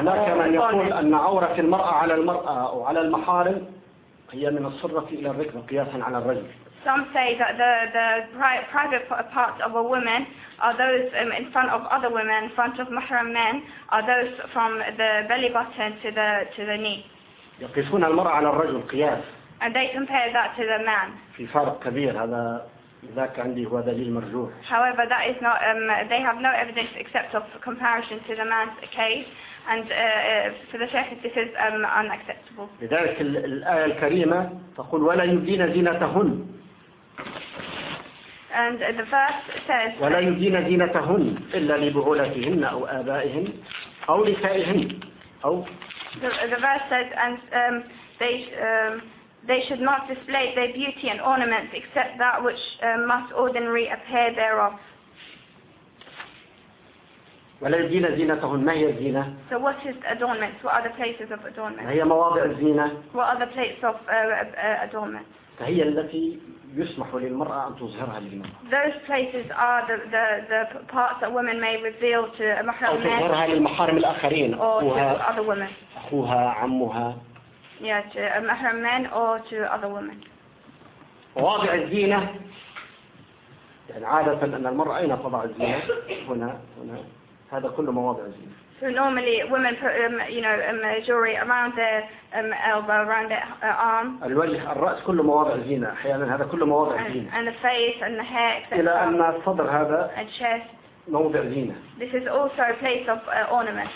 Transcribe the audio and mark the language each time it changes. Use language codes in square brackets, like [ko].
[ar] هناك من يقول أن عورة المرأة على المرأة أو على المحارم هي من الصرة إلى الركن قياسا على الرجل. [en] Some say that the private parts of a woman are those in front of other women, in front of mahram men, are those from the belly button to the knee. [ar] يقيسون المرأة على الرجل قياس. [en] And they compare that to the man. [ar] في فرق كبير هذا ذاك عندي هو دليل مرجوح. [en] However, that is not. They have no evidence except of comparison to the man's case, and for the sheikh, this is unacceptable. [ar] لذلك الآية الكريمة تقول ولا يبدين زينتهن. [en] And the verse says. [ar] ولا يبدين زينتهن إلا لبعولتهن أو آبائهن أو نسائهن أو. [en] The verse says, and they should not display their beauty and ornaments except that which must ordinarily appear thereof. [ar] ولا يبدين زينتهن ما هي الزينة. [en] So what is adornment? What are the places of adornment? [ar] هي مواضع الزينة. [en] What are the places of adornment? [ar] فهي التي يسمح للمرأة أن تظهرها للمرأة. [en] Those places are the parts that women may reveal to محرم men. [ar] أو تظهرها للمحارم الآخرين. [en] Or to other women. [ar] أخوها عمها. [en] Yeah, to محرم men or to other women. [ar] مواضع الزينة يعني عادة أن المرأة أين تضع الزينة؟ هنا هنا هذا كله مواضع الزينة. [en] So normally women put jewelry around their elbow, around their arm. [ar] الوجه الرأس كله مواضع زينة. أحيانا هذا كله مواضع زينة. [en] And the face and the hair. [ar] إلى أن الصدر هذا. [en] And chest. [ar] موضع زينة. [en] This is also a place of ornament.